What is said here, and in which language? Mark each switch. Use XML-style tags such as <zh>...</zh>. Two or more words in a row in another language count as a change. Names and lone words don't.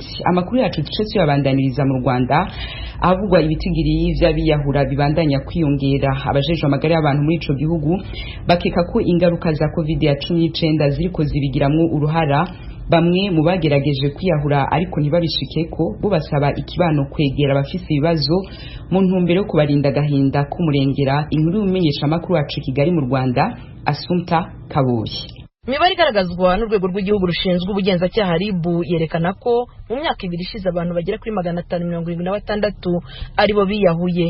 <rn>Amakuru yacu duce tuyabandaniriza mu Rwanda, avugwa ibitigiri vy'abiyahura bibandanya kwiyongera. Abajejwe amagara y'abantu muri ico gihugu bakeka ko ingaruka za COVID-19 ziriko zibigiramwo uruhara bamwe mu bagerageje kwiyahura ariko ntibabishikeko bo basaba ikibano kwegera abafise ibibazo mu ntumbero yo kubarinda agahinda k'umurengera. Inkuru y'umumenyesha makuru wacu Kigali mu Rwanda Assumpta Kabuye.</rn> <rw>Imibare igaragazwa n'urwego rw'igihugu rushinzwe ubugenzacyaha RIB yerekana ko mu myaka 2 ishize abantu bagera kuri 576 aribo biyahuye.</rw>